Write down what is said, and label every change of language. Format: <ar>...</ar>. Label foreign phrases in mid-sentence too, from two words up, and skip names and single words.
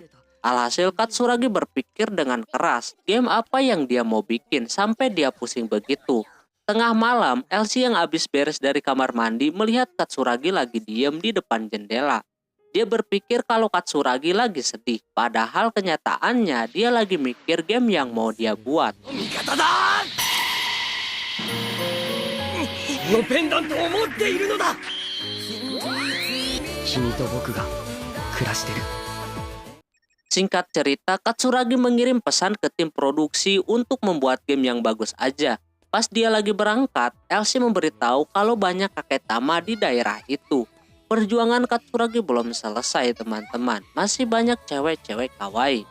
<id>Alhasil Katsuragi berpikir dengan keras, game apa yang dia mau bikin sampai dia pusing begitu. Tengah malam, Elsie yang habis beres dari kamar mandi melihat Katsuragi lagi diem di depan jendela. Dia berpikir kalau Katsuragi lagi sedih, padahal kenyataannya dia lagi mikir game yang mau dia buat.</id> <ja>このペンダントを持っているのだ。君と僕が暮らしてる。</ja> <id>Singkat cerita, Katsuragi mengirim pesan ke tim produksi untuk membuat game yang bagus aja. Pas dia lagi berangkat, Elsie memberitahu kalau banyak kakek tama di daerah itu. Perjuangan Katsuragi belum selesai teman-teman, masih banyak cewek-cewek kawaii.</id>